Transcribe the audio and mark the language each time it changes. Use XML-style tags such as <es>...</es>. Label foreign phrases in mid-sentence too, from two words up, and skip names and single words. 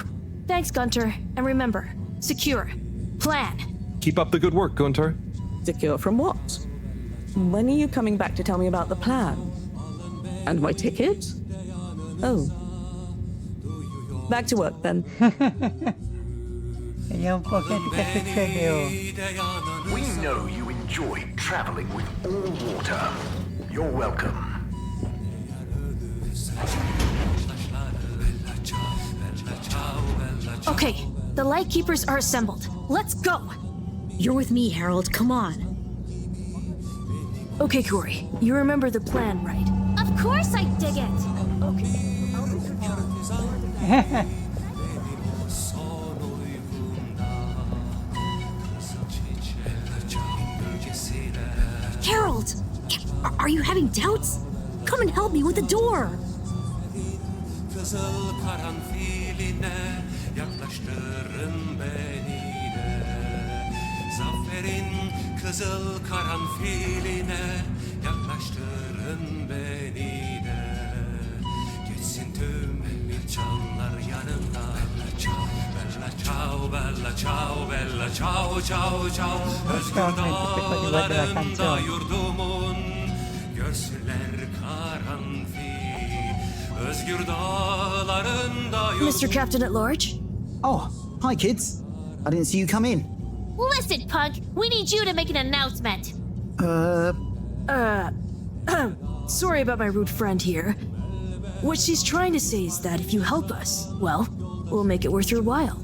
<en>Thanks, Gunter. And remember, secure. Plan. Keep up the good work, Gunter. Secure from what? When are you coming back to tell me about the plan? And my ticket? Oh. Back to work, then.</en> <it>Vediamo un po' che succede ora.</it> <en>We know you enjoy traveling with all water. You're welcome. Okay, the Lightkeepers are assembled. Let's go! You're with me, Harold. Come on. Okay, Corey. You remember the plan, right? Of course I dig it! Okay. Harold! Are you having doubts? Come and help me with the door!</en> <tr>Kızıl karanfiline yaklaştırın beni de. Zaferin kızıl karanfiline yaklaştırın beni de. Geçsin tüm canlar yanımda.</tr> <it>Bella ciao, bella ciao. ciao bella, ciao ciao ciao.</it> <tr>Özgür dağlarında yurdumun, görsünler karanfil. Özgür dağlarında yurdumun.</tr> <en>Mr. Captain at Large? Oh, hi kids. I didn't see you come in. Listen, punk, we need you to make an announcement. Sorry about my rude friend here. What she's trying to say is that if you help us, well, we'll make it worth your while.</en>